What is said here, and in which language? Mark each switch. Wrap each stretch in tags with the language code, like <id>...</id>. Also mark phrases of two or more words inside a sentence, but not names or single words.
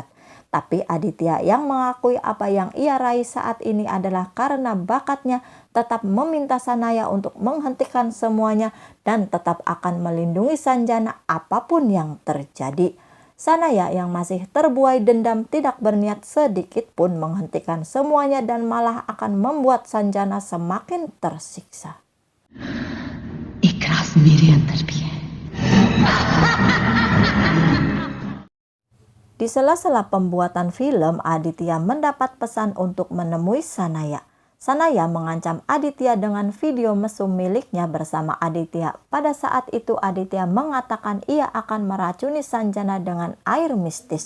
<id>Tapi Aditya yang mengakui apa yang ia raih saat ini adalah karena bakatnya, tetap meminta Sanaya untuk menghentikan semuanya dan tetap akan melindungi Sanjana apapun yang terjadi. Sanaya yang masih terbuai dendam tidak berniat sedikit pun menghentikan semuanya dan malah akan membuat Sanjana semakin tersiksa.</id> <hi>Ikhlas मेरे अंदर भी है.</hi> <id>Di sela-sela pembuatan film, Aditya mendapat pesan untuk menemui Sanaya. Sanaya mengancam Aditya dengan video mesum miliknya bersama Aditya. Pada saat itu Aditya mengatakan ia akan meracuni Sanjana dengan air mistis.</id>